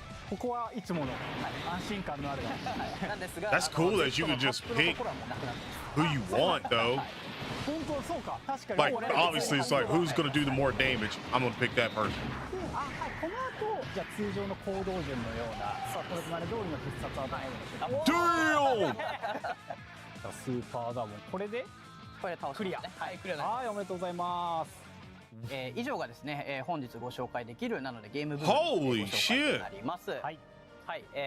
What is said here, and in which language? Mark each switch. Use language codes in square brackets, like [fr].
[ja] ここはいつもの安心感のある。なんですが、 [en] That's cool that you can just pick who you want, though. [ja] 本当そうか。確かに。 [en] Like, obviously, it's like who's gonna do the more damage. I'm gonna pick that person. [ja] この後じゃあ通常の行動順のような、これまで通りの必殺技のような。 [en] Damn! [ja] スーパーダモン、これで倒しクリア。はい、クリア。はい、おめでとうございます。以上がですね、本日ご紹介できるなのでゲーム部分のご紹介になります。はい。